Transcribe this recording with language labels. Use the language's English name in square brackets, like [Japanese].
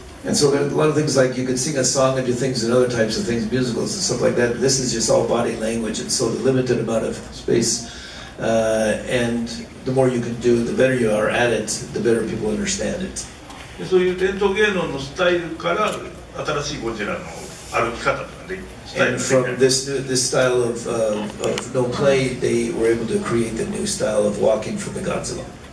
[English] And so there are a lot of things like you could sing a song and do things and other types of things, musicals and stuff like that. This is just all body language, and so the limited amount of space, and the more you can do, the better you are at it, the better people understand it. [Japanese] そういう伝統芸能のスタイルから新しいゴジラの歩き方とかでスタイル [English] And from this style of no play, they were able to create the new style of walking from the Godzilla.